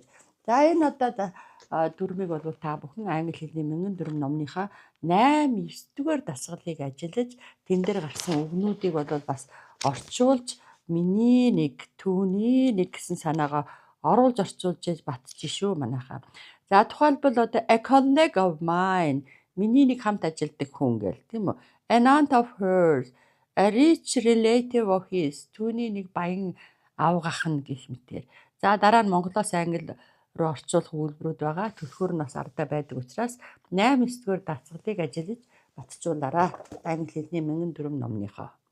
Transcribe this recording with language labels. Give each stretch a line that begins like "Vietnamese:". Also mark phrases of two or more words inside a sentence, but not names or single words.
Mongolian: За энэ одоо дүрмийг бол та бүхэн англи хэлний 1004 номныхаа 8, 9 дугаар дасгалыг ажиллаж тэн дээр гарсан үгнүүдийг бол бас орчуулж миний нэг, түүний нэг гэсэн санаагаа оруулж орчуулж батчих шүү манайхаа. За тухайлбал одоо
English: a colleague of mine
Mongolian: миний нэг хамт ажилладаг хүн гэл тийм үү.
English: An aunt of hers, a rich relative of his
Mongolian: түүний нэг баян авгах нь гэх мэтээр. За дараа нь монголоос англи руу орчуулах үйлбэрүүд байгаа. Төлхөр нь бас ардаа байдаг учраас 8, 9 дугаар дасгалыг ажиллаж батжуулаарай. Англи хэлний 1004 номныхоо.